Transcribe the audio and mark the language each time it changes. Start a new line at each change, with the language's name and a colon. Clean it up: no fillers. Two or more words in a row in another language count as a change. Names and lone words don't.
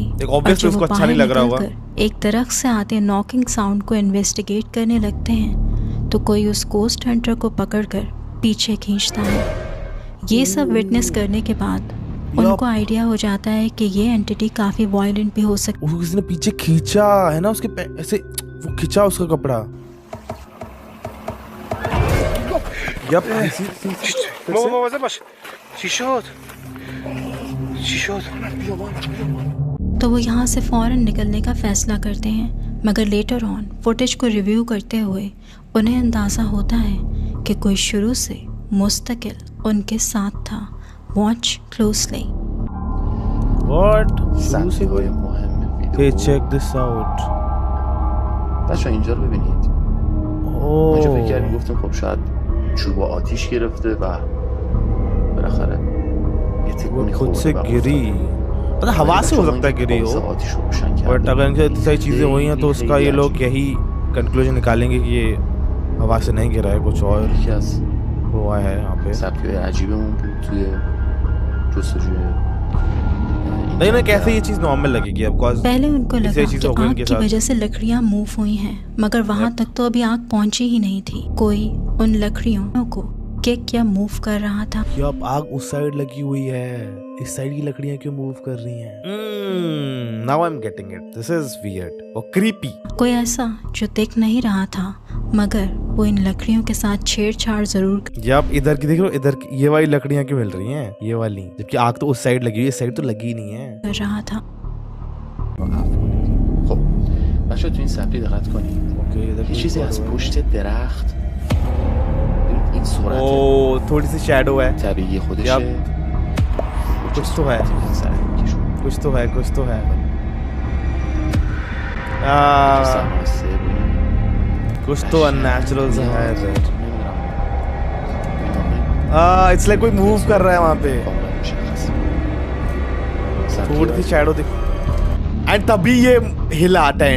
Hindi: और जब वो बाहर निकलकर एक दरख्त से आते
English: knocking sound
Hindi: को इन्वेस्टिगेट करने लगते हैं तो कोई उस
English: ghost hunter
Hindi: को पकड़कर पीछे खींचता है। ये सब विटनेस करने के बाद उनको आइडिया हो जाता है कि ये एंटिटी काफी वायलेंट भी हो सकती है। किसी ने पीछे खींचा है ना, उसके ऐसे वो खींचा उसका कपड़ा।
Persian: مواظب باش. چی شد؟ چی شد؟
Hindi: तो वो यहाँ से फ़ौरन निकलने का फ़ैसला करते हैं, मगर
English: later on
Hindi: फुटेज को रिव्यू करते हुए उन्हें अंदाज़ा होता है कि कोई शुरू से मुस्तकिल उनके साथ था।
English: watch closely. What?
Persian: صندوق‌های مهم
English: Hey, check this out.
Persian: بچه‌ها اینجا رو ببینید. اینجا فکر کردیم گفتیم خب شاید چوب آتیش گرفته و بالاخره
Hindi: खुद से गिरी, मतलब हवा से हो सकता है गिरी हो, बट अगर इनसे इतनी सारी चीजें हुई हैं तो उसका ये लोग यही कंक्लूजन निकालेंगे कि ये हवा से नहीं गिरा है, कुछ और हुआ है यहाँ पे। नहीं ना, कैसे ये चीज नॉर्मल लगेगी अब? पहले उनको लगा कि आग की वजह से लकड़ियां मूव हुई हैं, मगर वहां तक तो अभी आग पहुंची ही नहीं थी। कोई उन लकड़ियों को क्या मूव कर रहा था। अब आग उस साइड लगी हुई है, इस साइड की लकड़ियां क्यों मूव कर रही हैं?
English: now I am getting it, this is weird
Hindi: और क्रीपी। कोई ऐसा जो देख नहीं रहा था, मगर वो इन लकड़ियों के साथ छेड़छाड़ जरूर। जब इधर की देख लो, इधर ये वाली लकड़ियां क्यों मिल रही हैं? ये वाली, जबकि आग तो उस साइड लगी हुई है, इस साइड तो लगी नहीं है। कर रहा था।
Persian: بچه تو این صفحه دقت کنید، یه چیزی از پشت درخت این صورت
Hindi: थोड़ी सी शैडो है,
Persian: طبیعی خودشه،
Hindi: कुछ तो है, कुछ तो है, कुछ तो है। कुछ तो अननेचुरल सा है।
English: it's like
Hindi: कोई मूव कर रहा है वहाँ पे, थोड़ी सी शैडो दिख, एंड तभी ये हिला टेंट।